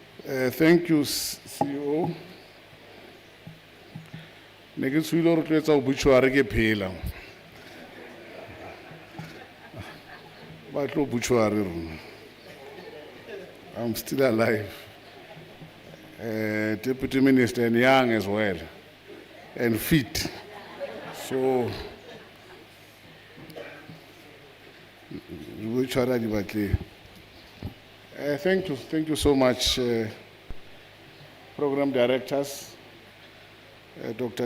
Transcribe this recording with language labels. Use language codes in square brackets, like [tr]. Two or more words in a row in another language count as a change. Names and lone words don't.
[en] Thank you, CEO. [tn] Ne ke tshwile gore tlo etsa obituary ke phela. Ba tlo obituary rona. [en] I'm still alive. Deputy Minister and young as well, and fit. So, thank you so much, program directors, Dr.